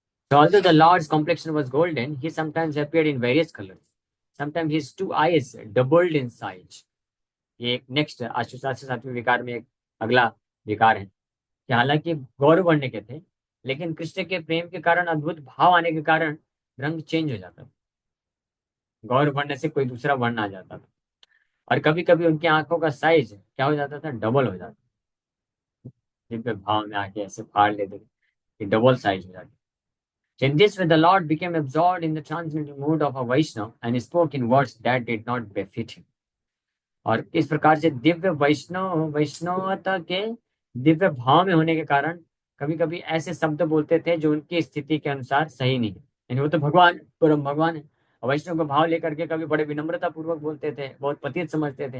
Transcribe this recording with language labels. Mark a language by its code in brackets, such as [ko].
[en] So although the Lord's complexion was golden, he sometimes appeared in various colors. Sometimes his two eyes doubled in size. [hi] ये एक next अष्टशास्त्र सातवें विकार में एक अगला विकार है कि हालांकि गौर वर्ण के थे, लेकिन कृष्ण के प्रेम के कारण, अद्भुत भाव आने के कारण रंग चेंज हो जाता था. गौर वर्ण से कोई दूसरा वर्ण आ जाता था और कभी कभी उनकी आंखों का साइज क्या हो जाता था, डबल हो जाता. दिव्य भाव में आके ऐसे फाड़ लेते थे कि डबल साइज हो जाती. [en] In this way, the Lord became absorbed in the transcendental mood of a Vaishnava and spoke in words that did not befit him. [hi] और इस प्रकार से दिव्य वैष्णवता के दिव्य भाव में होने के कारण कभी कभी ऐसे शब्द बोलते थे जो उनकी स्थिति के अनुसार सही नहीं है. यानी वो तो भगवान, परम भगवान है, और वैष्णव का भाव लेकर के कभी बड़े विनम्रता पूर्वक बोलते थे, बहुत पतित समझते थे.